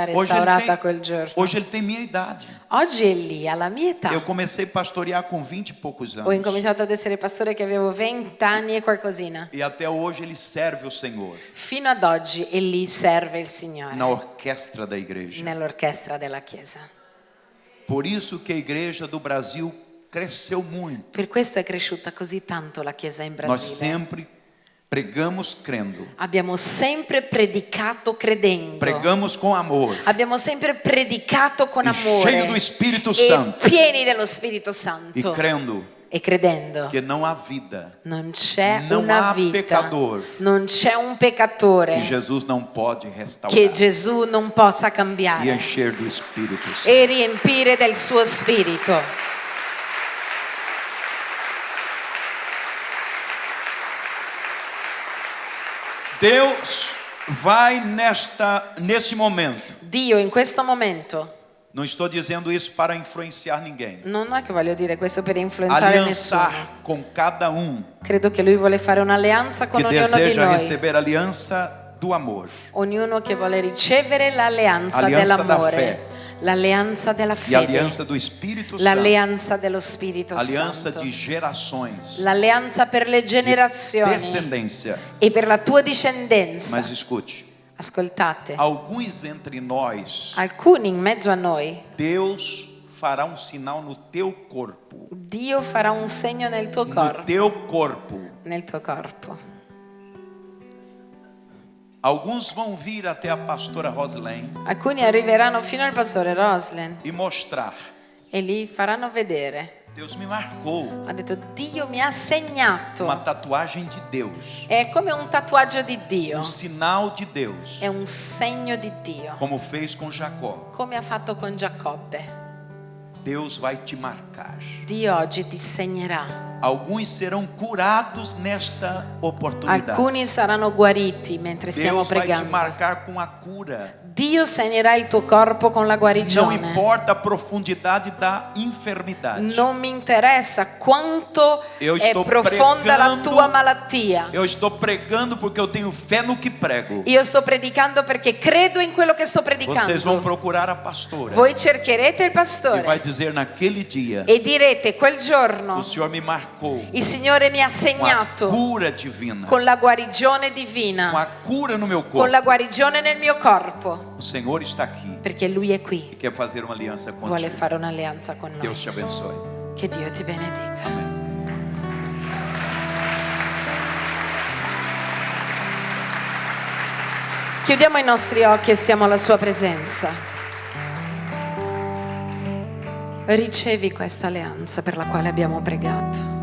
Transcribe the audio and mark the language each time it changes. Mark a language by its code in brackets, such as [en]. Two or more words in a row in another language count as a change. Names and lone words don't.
[pt] Hoje ele, [it] restaurata quel giorno. [pt] hoje ele tem minha idade. [it] Oggi Eli ha la mia età. [pt] Eu comecei a pastorear com 20 e poucos [it] Ho [pt] anos. [it] incominciato ad essere pastore che avevo 20 anni e qualcosina. [pt] E até hoje ele serve o Senhor [it] Fino ad oggi Eli serve il Signore [pt] na orquestra da igreja. [it] nell'orchestra della Chiesa. [pt] Por isso que a igreja do Brasil cresceu muito. [it] Per questo è cresciuta così tanto la Chiesa in [pt] Nós [it] Brasile. [pt] sempre pregamos crendo. [it] Abbiamo sempre predicato credendo. [pt] Pregamos com amor. [it] Abbiamo sempre predicato con [pt] E [it] amore. [pt] cheio do Espírito [it] e [pt] Santo. [it] pieni dello Spirito [pt] E [it] Santo. [pt] crendo [it] E credendo. [pt] que não há vida [it] Non c'è Non una [pt] há [it] vita, [pt] pecador [it] non c'è un peccatore [pt] que Jesus não pode restaurar [it] che Gesù non possa [pt] e [it] cambiare [pt] encher do Espírito Santo. [it] e riempire del suo spirito. [pt] Deus vai nesse momento. [it] Dio in questo momento, [pt] Não estou dizendo isso para influenciar ninguém. [it] non è che voglio dire questo per influenzare nessuno. [pt] Aliançar com cada um [it] Credo che lui vuole fare un'alleanza con [pt] que [it] ognuno di [pt] deseja [it] noi. [pt] receber a aliança do amor [it] Ognuno che vuole ricevere l'alleanza Alleanza dell'amore, [pt] da fé. [it] l'alleanza della [pt] e a [it] fede, [pt] aliança do Espírito Santo, [it] l'alleanza dello Spirito [pt] aliança [it] Santo, [pt] de gerações, [it] l'alleanza per le [pt] de [it] generazioni [pt] descendência. [it] e per la tua discendenza. [pt] Mas escute, [it] Ascoltate, [pt] alguns entre nós, [it] alcuni in mezzo a noi, [pt] Deus fará um sinal no teu corpo, [it] Dio farà un segno nel tuo [pt] no [it] corpo, [pt] teu corpo. [it] nel tuo corpo. [pt] Alguns vão vir até a pastora Roslane [it] Alcuni arriveranno fino al pastore Roslen [pt] e mostrar: [it] e li faranno vedere. [pt] Deus me marcou [it] Ha detto, Dio mi ha segnato. [pt] uma tatuagem de Deus, [it] È come un tatuaggio di Dio, [pt] um sinal de Deus, [it] è un segno di Dio, [pt] como fez com Jacó. [it] come ha fatto con Giacobbe. [pt] Deus vai te marcar. [it] Dio oggi ti segnerà [pt] Alguns serão curados nesta oportunidade. [it] Alcuni saranno guariti mentre stiamo [pt] Deus vai te [it] pregando. [pt] marcar com a cura. [it] Dio segnerà il tuo corpo con la [pt] Não [it] guarigione. [pt] importa a profundidade da enfermidade. [it] Non mi interessa quanto [pt] Eu [it] è [pt] estou [it] profonda la [pt] pregando. [it] tua malattia. [pt] Eu estou pregando porque eu tenho fé no que prego. [it] Io sto predicando perché credo in quello che sto [pt] Vocês vão [it] predicando. [pt] procurar a pastora. [it] Voi cercherete il [pt] E [it] pastore [pt] vai dizer naquele dia: [it] e direte quel giorno [pt] o Senhor me marcou [it] il Signore mi ha [pt] com a [it] segnato [pt] cura divina, [it] con la guarigione [pt] com [it] divina, [pt] a cura no meu [it] con [pt] corpo. [it] la guarigione nel mio corpo, [pt] O Senhor está aqui [it] perché Lui è qui, [pt] e quer fazer uma aliança [it] vuole [pt] contigo. [it] fare un'alleanza con noi. [pt] Deus te abençoe. [it] Che Dio ti benedica. [pt] Amém. [it] Chiudiamo i nostri occhi e siamo alla sua presenza. Ricevi questa alleanza per la quale abbiamo pregato.